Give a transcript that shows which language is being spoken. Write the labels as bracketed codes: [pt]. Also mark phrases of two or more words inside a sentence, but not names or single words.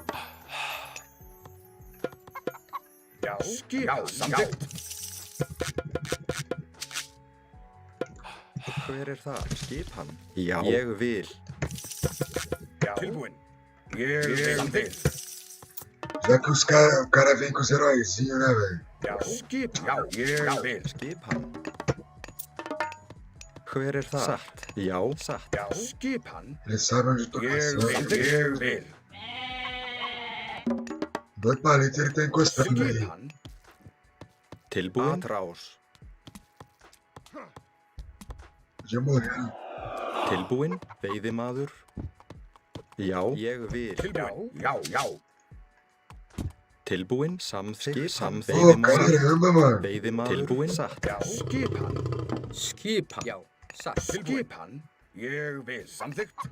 [is] Já, skipan, samþykkt. Hver er þar? Skipan. Já. Ég vil. Já, tilbúin. Ég vil. Samþykkt. [pt] Já que o cara vem com os heróizinhos, né, velho? [is] Já, skipan, já, ég vil. Skipan. Hver er þar? Satt. Já, satt. Já, skipan, [pt] Eles sabem onde eu tô [is] ég [pt] caçando. [is] vil. Ég vil. [pt] Dois palitos ele tá encostando aí. [is] Skipan, Tilbúin. Atrás. [pt] Podia morrer. [is] Tilbúin. Veiðimaður. Já. Ég vil. tilbúin. Já. Tilbúin. Samþykkt. [pt] Ô, [is] Veiðimaður. [pt] caramba, mano. [is] Veiðimaður. Tilbúin. Satt. Já, skipan, Skipan. Já, satt. Tilbúin. skipan, ég vil. Samþykkt.